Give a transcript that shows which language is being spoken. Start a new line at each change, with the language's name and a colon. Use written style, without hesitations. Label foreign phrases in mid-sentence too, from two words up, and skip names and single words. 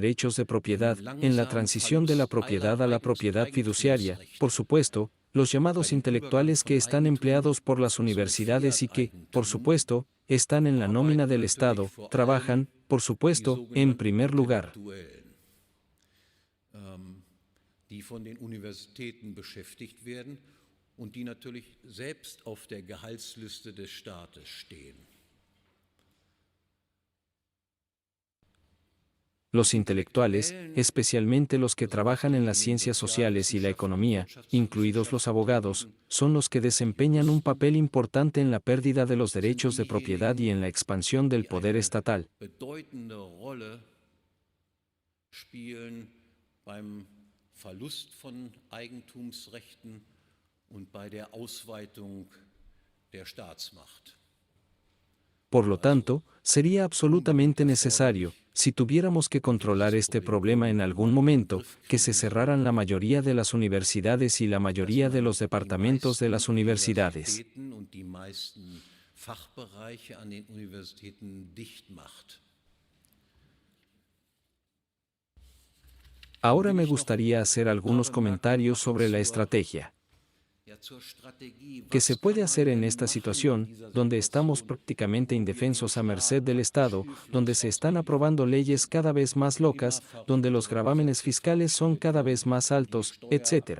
Spanish: derechos de propiedad, en la transición de la propiedad a la propiedad fiduciaria, por supuesto, los llamados intelectuales que están empleados por las universidades y que, por supuesto, están en la nómina del Estado, trabajan, por supuesto, en primer lugar.
German: Die von den Universitäten beschäftigt werden und die natürlich selbst auf der Gehaltsliste des Staates stehen.
Spanish: Los intelectuales, especialmente los que trabajan en las ciencias sociales y la economía, incluidos los abogados, son los que desempeñan un papel importante en la pérdida de los derechos de propiedad y en la expansión del poder estatal.
German: Verlust von Eigentumsrechten und bei der Ausweitung der Staatsmacht.
Spanish: Por lo tanto, sería absolutamente necesario, si tuviéramos que controlar este problema en algún momento, que se cerraran la mayoría de las universidades y la mayoría de los departamentos de las universidades. Ahora me gustaría hacer algunos comentarios sobre la estrategia que se puede hacer en esta situación, donde estamos prácticamente indefensos a merced del Estado, donde se están aprobando leyes cada vez más locas, donde los gravámenes fiscales son cada vez más altos, etc.